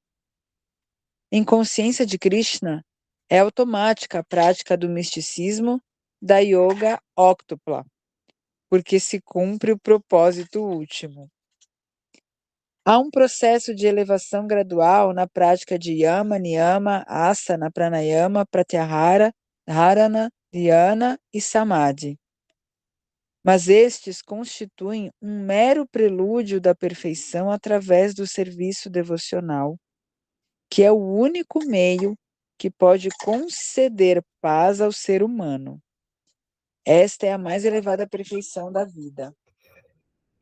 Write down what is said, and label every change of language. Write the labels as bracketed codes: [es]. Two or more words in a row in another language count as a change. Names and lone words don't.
[pt] Em consciência de Krishna, é automática a prática do misticismo da yoga óctupla, porque se cumpre o propósito último. Há um processo de elevação gradual na prática de yama, niyama, asana, pranayama, pratyahara, dharana, dhyana e samadhi. Mas estes constituem um mero prelúdio da perfeição através do serviço devocional, que é o único meio que pode conceder paz ao ser humano. Esta é a mais elevada perfeição da vida.